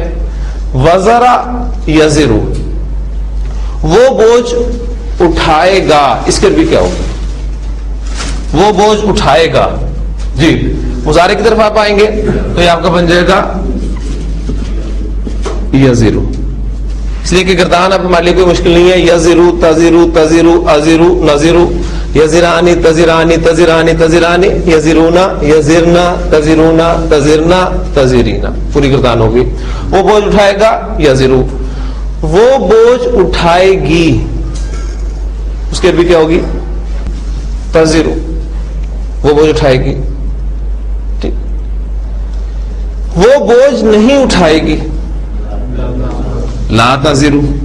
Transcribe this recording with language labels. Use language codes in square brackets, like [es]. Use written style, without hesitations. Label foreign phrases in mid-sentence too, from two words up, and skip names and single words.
[ar] وزرا یزرو، [ur] وہ بوجھ اٹھائے گا. اس کے بھی کیا ہوگا؟ وہ بوجھ اٹھائے گا. جی، مضارع کی طرف آپ آئیں گے تو یہ آپ کا بن جائے گا یزرو. اس لیے کہ گردان اب ہمارے لیے کوئی مشکل نہیں ہے. [ar] یزرو، تزرو، تزرو، ازرو، نزرو، یزرانی، تزرانی، تزرانی، تزرانی، یزرونا، یزرنا، تزرونا، تزرنا، تزرینا، [ur] پوری گردان ہوگی. وہ بوجھ اٹھائے گا یزرو. وہ بوجھ اٹھائے گی، اس کے بھی کیا ہوگی؟ تزرو. وہ بوجھ اٹھائے گی. ٹھیک. وہ بوجھ نہیں اٹھائے گی، [ar] لا تزرو.